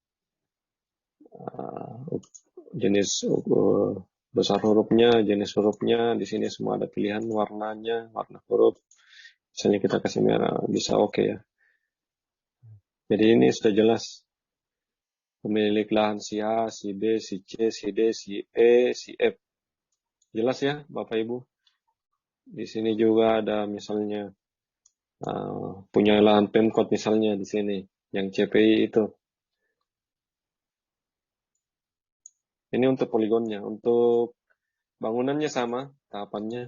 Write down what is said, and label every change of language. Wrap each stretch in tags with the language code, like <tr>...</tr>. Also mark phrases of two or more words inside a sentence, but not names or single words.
<id>Jenis besar hurufnya, jenis hurufnya, di sini semua ada pilihan warnanya, warna huruf. Misalnya kita kasih merah, bisa oke ya. Jadi ini sudah jelas. Pemilik lahan si A, si B, si C, si D, si E, si F. Jelas ya Bapak Ibu? Di sini juga ada misalnya punya lahan Pemkot misalnya di sini, yang CPI itu. Ini untuk poligonnya. Untuk bangunannya sama tahapannya.</id>